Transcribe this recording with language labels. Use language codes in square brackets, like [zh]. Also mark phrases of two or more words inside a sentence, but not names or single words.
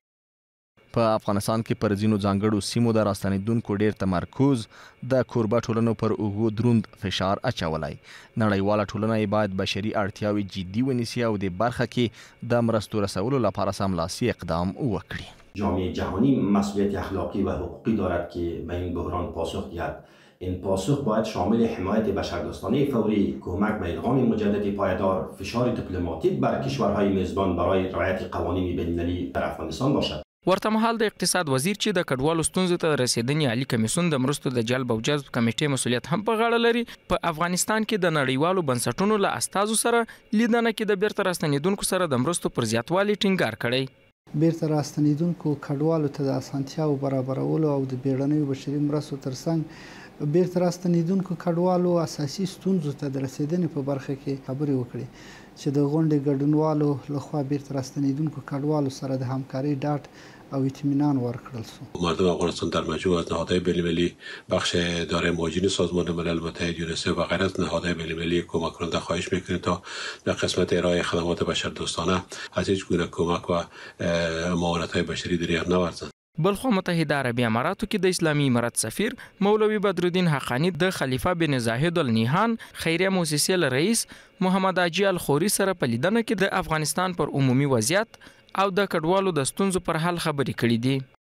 [ps] په افغانستان کې پر ځینو ځانګړو سیمو د راستنېدونکو ډېر تمرکز د کوربه ټولنو پر اوږو دروند فشار اچولی. نړیواله ټولنه یې باید بشري اړتیاوې جدي ونیسي او د برخه کې د مرستو رسولو لپاره سملاسي اقدام وکړي. [fa] جامعه جهانی مسئولیت اخلاقی و حقوقی دارد که به این بحران پاسخ دهد. این پاسخ باید شامل حمایت بشردوستانه فوری، کمک به ادغام مجدد پایدار، فشار دیپلماتیک بر کشورهای میزبان برای رعایت قوانین بین‌المللی در افغانستان باشد. [ps] ورته مهال د اقتصاد وزیر چې د کډوالو ستونزو ته رسیدنې عالی کمیسیون د مرستو د جلب او جذب کمیټې مسولیت هم په غاړه لري، په افغانستان کې د نړیوالو بنسټونو له استازو سره لیدنه کې د بیرته راستنېدونکو سره د مرستو پر زیاتوالي ټینګار کړی. بیرته راستنېدونکو کډوالو ته د اسانتیاو برابرولو او د بیړنیو بشري مرستو ترڅنګ بیرته راستنېدونکو کډوالو اساسي ستونزو ته د رسیدنې په برخه کې خبرې وکړي چې د غونډې ګډونوالو لخوا بیرته راستنېدونکو کډوالو سره د همکارۍ ډاډ او اطمینان ورکړل شو. [fa] مردم افغانستان در مجموع از نهادهای بین‌المللی، بخش اداره مهاجرین سازمان ملل متحد یونیسف و غیره از نهادهای بین‌المللی کمک کننده خواهش می‌کنیم تا در قسمت ارائه خدمات بشردوستانه از هیچ گونه کمک و معاونت‌های بشری دریغ نورزند. [ps] بلخو متحده عربی اماراتو کې د اسلامي امارت سفیر مولوي بدرالدین حقانی د خلیفه بن زاهد النهان خیریه موسسې له رئیس محمد حاجي الخوري سره په لیدنه کې د افغانستان پر عمومي وضعیت او د کډوالو د ستونزو پر حل خبرې کړې دي.